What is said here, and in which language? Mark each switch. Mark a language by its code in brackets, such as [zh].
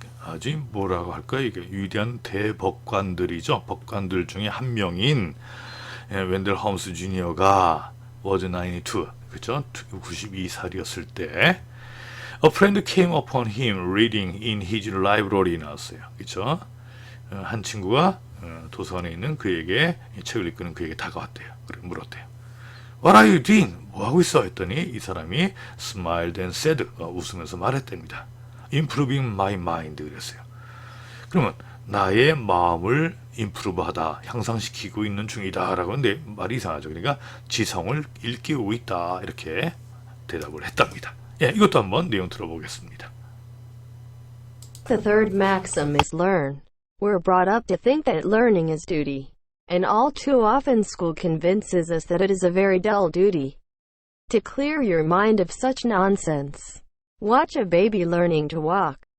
[ko] 아주 뭐라고 할까요? 이게 위대한 대법관들이죠. 법관들 중에 한 명인 웬델 홈스 주니어가 [en] was [ko] 92, 그렇죠? 92살이었을 때 [en] A friend came upon him reading in his library [ko] 나왔어요. 그렇죠? 한 친구가 도서관에 있는 그에게 책을 읽는 그에게 다가왔대요. 그리고 물었대요. [en] What are you doing? [ko] 뭐 하고 있어? 했더니 이 사람이 [en] smiled and said [ko] 웃으면서 말했답니다. [en] Improving my mind [ko] 그랬어요. 그러면 나의 마음을 improve하다, 향상시키고 있는 중이다라고 하는데 말이 이상하죠. 그러니까 지성을 일깨우고 있다 이렇게 대답을 했답니다. 이것도 한번 내용 들어보겠습니다. [en] The third maxim is learn. We're brought up to think that learning is duty. And all too often school convinces us that it is a very dull duty. To clear your mind of such nonsense, watch a baby learning to walk.